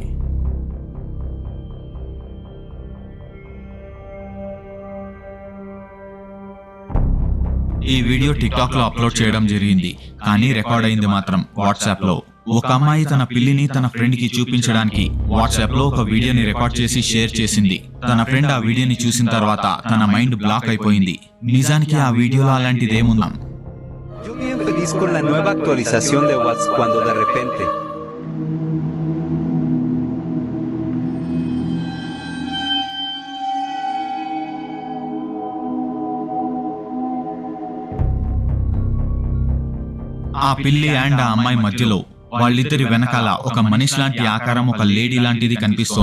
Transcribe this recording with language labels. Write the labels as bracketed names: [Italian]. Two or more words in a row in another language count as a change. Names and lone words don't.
[Telugu] ఈ వీడియో టిక్టాక్ లో అప్లోడ్ చేయడం జరిగింది, కానీ రికార్డ్ అయింది మాత్రం వాట్సాప్ లో. ఒక అమ్మాయి తన పిల్లిని తన ఫ్రెండ్ కి చూపించడానికి వాట్సాప్ లో ఒక వీడియోని రికార్డ్ చేసి షేర్ చేసింది. తన ఫ్రెండ్ ఆ వీడియోని చూసిన తర్వాత తన మైండ్ బ్లాక్ అయిపోయింది. నిజానికి ఆ వీడియోలో అలాంటిదేముందా? [Spanish] Yo bien feliz con la nueva actualización de WhatsApp cuando de repente [Telugu] ఆ పిల్లి అండ్ ఆ అమ్మాయి మధ్యలో వాళ్ళిద్దరి వెనకాల ఒక మనిషి లాంటి ఆకారం, ఒక లేడీ లాంటిది కనిపిస్తోంది.